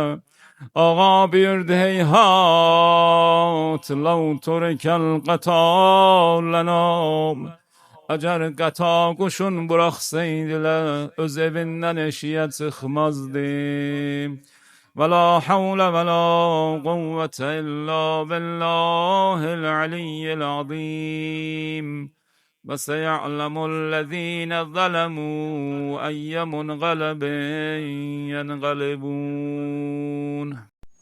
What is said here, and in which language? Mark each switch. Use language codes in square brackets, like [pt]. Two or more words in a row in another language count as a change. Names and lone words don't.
[az] Ağa buyurdu heyhat, [ar] لو ترك القطا لنام. [az] Əgər qata quşun buraxsaydılar, öz evindən eşiyə çıxmazdı. [ar] ولا حول ولا قوة إلا بالله العلي العظيم. وسيعلم الذين ظلموا أي منقلب ينقلبون